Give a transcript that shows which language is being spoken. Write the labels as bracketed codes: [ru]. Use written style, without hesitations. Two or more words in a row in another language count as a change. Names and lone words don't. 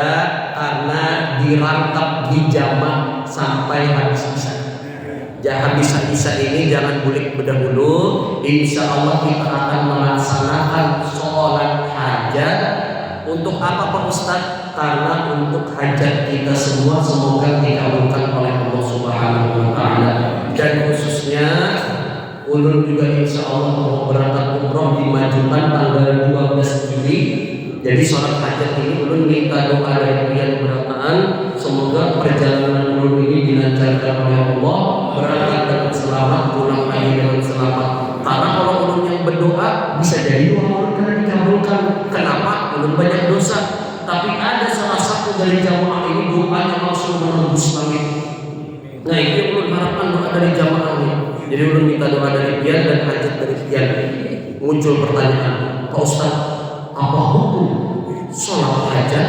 [id] Karena dirangkap di jamak sampai habis-habisan. [bjn] Habis-habisan ini jangan bulik berdahulu. [ar] إن شاء الله [id] kita akan melaksanakan sholat hajat. Untuk apa Pak Ustadz? Karena untuk hajat kita semua semoga dikabulkan oleh Allah [ar] سبحانه وتعالى. [id] Dan khususnya ulun juga [ar] إن شاء الله [id] mau berangkat umroh dimajukan tanggal 12 Juli. Jadi sholat hajat ini ulun minta doa dari pian berataan, semoga perjalanan ulun ini dilancarkan oleh Allah, berangkat dengan selamat, pulang lagi dengan selamat. Karena kalau ulun yang berdoa bisa jadi doa ulun karena dikabulkan. Kenapa? Ulun banyak dosa, tapi ada salah satu dari jamaah ini doanya langsung menembus langit Nah itu yang ulun harapkan doa dari jamaah ini. Jadi ulun minta doa dari pian dan hajat dari pian. Muncul pertanyaan, Pak Ustaz, apa hukum sholat hajat?